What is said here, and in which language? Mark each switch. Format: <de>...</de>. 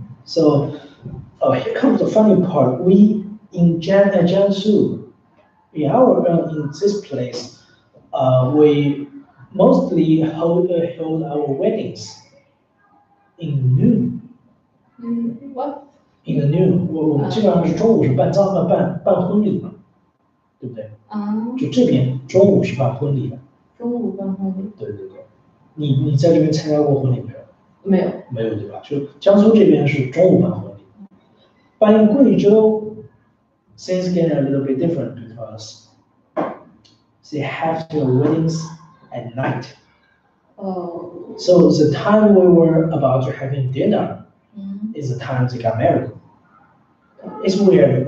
<en>So here comes the funny part. We in Jiangsu, in this place, we mostly hold our weddings in noon. What? In the noon，</en> <zh>我们基本上是中午是办婚礼嘛，对不对？就这边中午是办婚礼的。中午办婚礼？对对对，你在这边参加过婚礼没有？没有。没有对吧？就江苏这边是中午办婚礼，</zh> <en>but in 贵州things get a little bit different because they have their weddings at night. Oh. So the time we were about to having dinner is the time they got married. It's weird.</en>